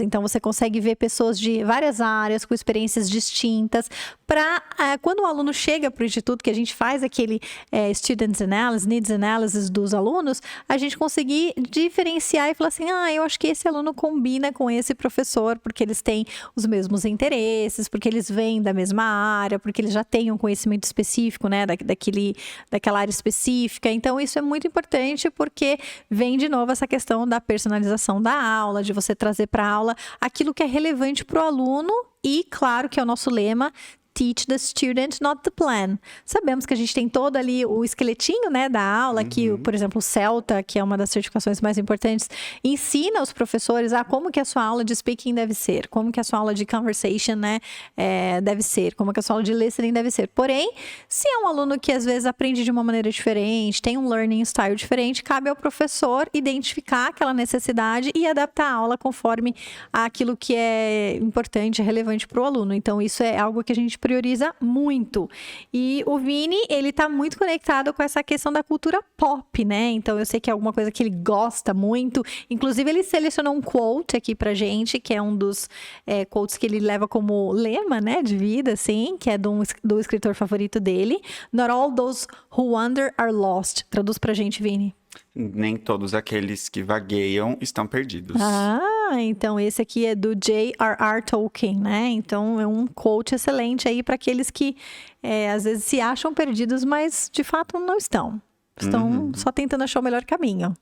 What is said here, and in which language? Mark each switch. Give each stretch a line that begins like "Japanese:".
Portuguese: Então, você consegue ver pessoas de várias áreas, com experiências distintas, para quando o aluno chega para o Instituto, que a gente faz aquele Students Analysis, Needs Analysis dos alunos, a gente conseguir diferenciar e falar assim, eu acho que esse aluno combina com esse professor, porque eles têm os mesmos interesses, porque eles vêm da mesma área, porque eles já têm um conhecimento específico, né, daquela área específica. Então, isso é muito importante, porque vem de novo essa questão da personalização da aula, de você trazer para a aula aquilo que é relevante para o aluno e, claro, que é o nosso lema,
English: teach the student, not the plan.
Portuguese: Sabemos que a gente tem todo ali o esqueletinho, né, da aula, que, por exemplo, o CELTA, que é uma das certificações mais importantes, ensina os professores a como que a sua aula de speaking deve ser, como que a sua aula de conversation, né, deve ser, como que a sua aula de listening deve ser. Porém, se é um aluno que às vezes aprende de uma maneira diferente, tem um learning style diferente, cabe ao professor identificar aquela necessidade e adaptar a aula conforme aquilo que é importante, relevante para o aluno. Então, isso é algo que a gente prioriza muito. E o Vini, ele tá muito conectado com essa questão da cultura pop, né? Então, eu sei que é alguma coisa que ele gosta muito. Inclusive, ele selecionou um quote aqui pra gente, que é um dos quotes que ele leva como lema, né, de vida, assim, que é do escritor favorito dele.
English: Not all those who wander are lost.
Portuguese: Traduz pra gente, Vini. Nem todos aqueles que vagueiam estão perdidos. Então esse aqui é do J.R.R. Tolkien, né? Então é um quote excelente aí para aqueles que às vezes se acham perdidos, mas de fato não estão. Estão só tentando achar o melhor caminho.